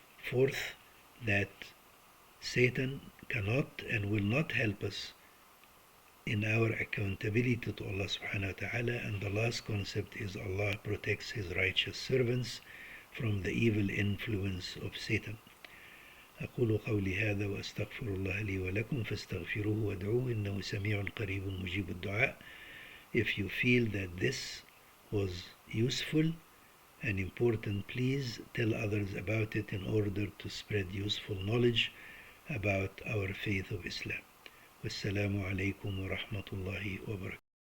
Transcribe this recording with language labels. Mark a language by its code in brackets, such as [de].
[en] Fourth, that Satan cannot and will not help us in our accountability to Allah subhanahu wa ta'ala. And the last concept is Allah protects his righteous servants from the evil influence of Satan. [ar] أقول قولي هذا وأستغفر الله لي ولكم فاستغفروه وادعوه إنه سميع قريب مجيب الدعاء. [en] If you feel that this was useful and important, please tell others about it in order to spread useful knowledge about our faith of Islam. [ar] Wassalamu alaikum wa rahmatullahi wa barakatuh.